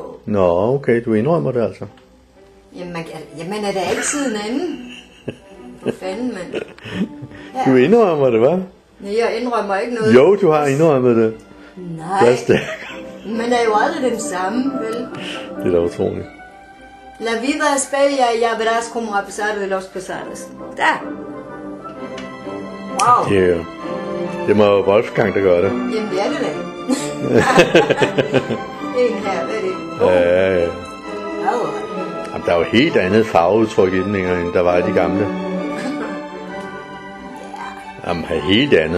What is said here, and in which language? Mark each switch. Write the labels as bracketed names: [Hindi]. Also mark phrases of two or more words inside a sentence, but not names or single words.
[Danish] Nå, okay, du indrømmer det altså. Jamen er det altid en anden? Hvor fanden, mand? Du indrømmer det, hva'? Nej, jeg indrømmer ikke noget. Jo, du har indrømmet det. Nej, Det er stærkt. man er jo aldrig den samme, vel? Det er da utroligt. [Spanish] La vida es bella y ya verás como a pesar de los pesares. [Danish] Der! Wow! Det må jo Wolfgang, der gør det. Jamen, det er det da. En her, hvad er det? Ja. Oh. Jamen, der er jo helt andet farveudtryk i den, end der var i de gamle. Jamen, helt andet.